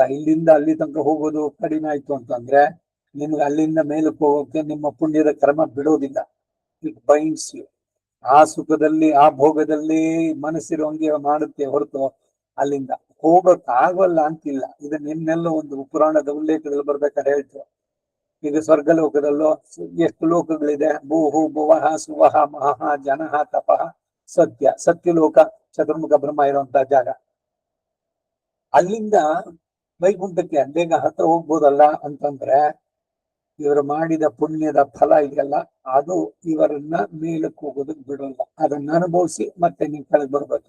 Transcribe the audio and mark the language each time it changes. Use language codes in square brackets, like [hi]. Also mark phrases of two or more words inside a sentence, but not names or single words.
[kn] ಇಲ್ಲಿಂದ ಅಲ್ಲಿ ತನಕ ಹೋಗೋದು ಕಡಿಮೆ ಆಯ್ತು ಅಂತಂದ್ರೆ ನಿಮ್ಗೆ ಅಲ್ಲಿಂದ ಮೇಲಕ್ಕೆ ಹೋಗೋಕೆ ನಿಮ್ಮ ಪುಣ್ಯದ ಕರ್ಮ ಬಿಡೋದಿಲ್ಲ. [en] it binds you. [kn] ಆ ಸುಖದಲ್ಲಿ ಆ ಭೋಗದಲ್ಲಿ ಮನಸ್ಸಿರುವಂಗೆ ಮಾಡುತ್ತೆ ಹೊರತು ಅಲ್ಲಿಂದ ಹೋಗಕ್ ಆಗೋಲ್ಲ ಅಂತಿಲ್ಲ. ಇದನ್ನ ನಿನ್ನೆಲ್ಲ ಒಂದು ಪುರಾಣದ ಉಲ್ಲೇಖದಲ್ಲಿ ಬರ್ಬೇಕಾದ್ರೆ ಹೇಳ್ತು. ಈಗ ಸ್ವರ್ಗಲೋಕದಲ್ಲೂ ಎಷ್ಟು ಲೋಕಗಳಿದೆ. [sa] ಭೂಹು ಭುವಃ ಸುವಹ ಮಹಃ ಜನಃ ತಪಃ ಸತ್ಯಲೋಕ, [kn] ಚತುರ್ಮುಖ ಬ್ರಹ್ಮ ಇರುವಂತಹ ಜಾಗ. ಅಲ್ಲಿಂದ ವೈಕುಂಠಕ್ಕೆ ಬೇಗ ಹತ್ರ ಹೋಗ್ಬೋದಲ್ಲ ಅಂತಂದ್ರೆ ಇವರು ಮಾಡಿದ ಪುಣ್ಯದ ಫಲ ಇದೆಯಲ್ಲ ಅದು ಇವರನ್ನ ಮೇಲಕ್ಕೆ ಹೋಗೋದಕ್ಕೆ ಬಿಡೋಲ್ಲ. ಅದನ್ನ ಅನುಭವಿಸಿ ಮತ್ತೆ ನೀವು ಕೆಳಗೆ ಬರ್ಬೇಕು.